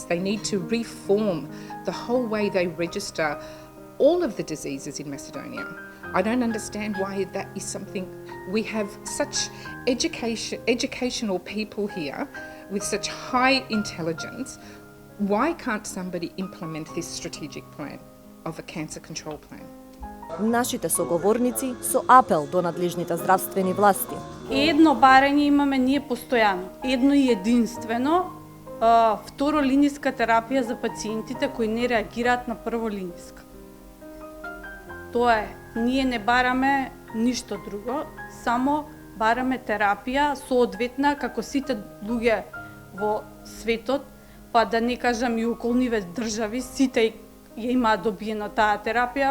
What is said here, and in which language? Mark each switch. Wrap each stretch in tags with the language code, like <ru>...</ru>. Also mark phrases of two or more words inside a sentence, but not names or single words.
<en>They need to reform the whole way they register all of the diseases in Macedonia. I don't understand why that is something. We have such educational people here with such high intelligence. Why can't somebody implement this strategic plan of a cancer control plan?</en> <mk>Нашите соговорници со апел до надлежните здравствени власти. Едно барање имаме ние постојано, едно и единствено, второлинијска терапија за пациентите кои не реагираат на прволинијска. Тоа е, ние не бараме ништо друго, само бараме терапија соодветна како сите луѓе во светот, па да не кажам и околниве држави, сите ја имаат добиено таа терапија.</mk>